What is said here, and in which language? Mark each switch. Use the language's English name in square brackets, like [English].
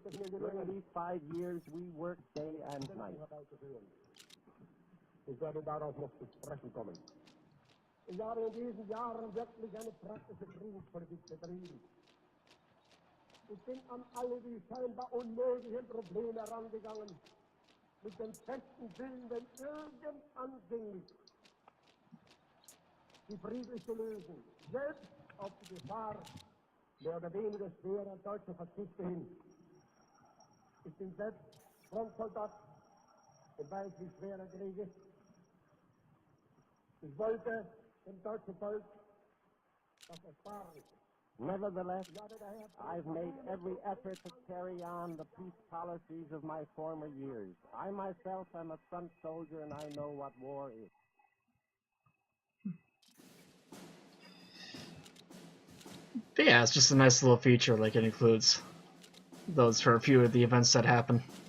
[English] During these 5 years, we worked day and night. [German] Ich werde darauf noch zu sprechen kommen. Ich habe in diesen Jahren wirklich eine praktische Friedenspolitik betrieben. Ich bin an alle die scheinbar unmöglichen Probleme herangegangen, mit dem festen Willen, wenn irgend anfing, die friedlich zu lösen, selbst auf die Gefahr mehr oder weniger schwerer deutscher Verzichte hin. Ich bin selbst Frontsoldat und weiß, wie schwer der Krieg ist. Ich wollte dem deutschen Volk das ersparen. [English] Nevertheless, I've made every effort to carry on the peace policies of my former years. I myself am a front soldier and I know what war is. But yeah, it's just a nice little feature, like it includes those for a few of the events that happen.